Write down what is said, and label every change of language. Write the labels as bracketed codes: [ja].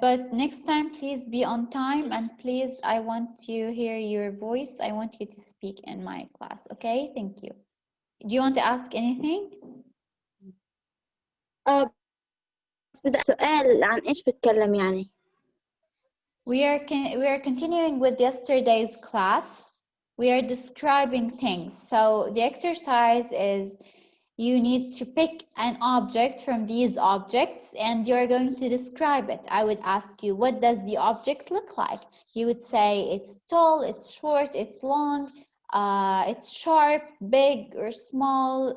[en] But next time, please be on time, and please, I want to hear your voice. I want you to speak in my class. Okay? Thank you. Do you want to ask anything? [ar] بس بدي أسأل سؤال عن إيش بتكلم يعني [en] We are continuing with yesterday's class. We are describing things. So the exercise is you need to pick an object from these objects and you're going to describe it. I would ask you, what does the object look like? You would say it's tall, it's short, it's long, it's sharp, big or small.